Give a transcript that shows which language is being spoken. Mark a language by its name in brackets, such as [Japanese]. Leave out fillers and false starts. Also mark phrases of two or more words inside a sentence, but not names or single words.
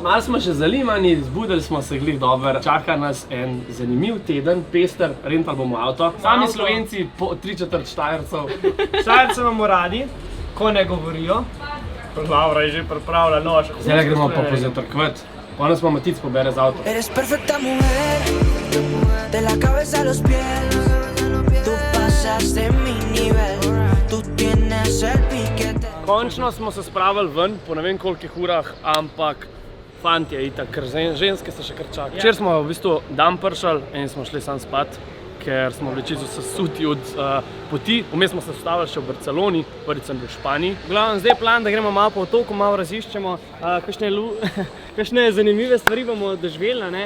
[Slovenian] Malo smo še zalimani, zbudili smo se glih dobro. Čaka nas en zanimiv teden, pester, rental bomo avto. Sami Slovenci, po 3/4 Štajercev. Štajerce imamo radi, ko ne govorijo. Laura je že pripravila nož. Zdaj gremo pa pozatrkvat. Ponos smo Matic pobere z avto. [Spanish] Eres perfecta mujer, de la cabeza a los pies. Tú pasas de mi nivel, tú tienes el piquete. [Slovenian] Končno smo se spravili ven, po ne vem kolikih urah, ampak fantje itak, ker ženske se še kar čakajo. Včeraj smo v bistvu dan pršali in smo šli sam spat, ker smo bili čisto sesuti od poti. Vmes smo se ustavili še v Barceloni, prvič sem bil v Španiji. V glavnem, zdaj je plan, da gremo malo po otoku, malo raziščemo, kakšne zanimive stvari bomo doživeli, ne?